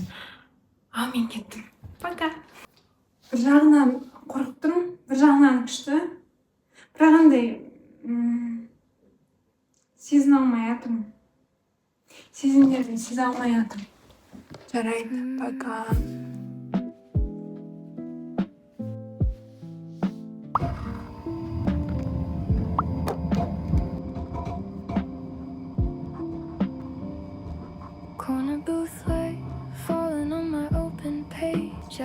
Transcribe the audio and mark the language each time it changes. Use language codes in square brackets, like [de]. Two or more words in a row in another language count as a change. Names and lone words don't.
[kk] Ал мен кеттім. Пока. Bir жағынан қорықтым, бір жағынан күшті. Бірақ андай сезіне алмай жатырмын. Сезімдерді сезе алмай жатырмын. Жарайды, пока. [en] Corner booth light falling on my open page.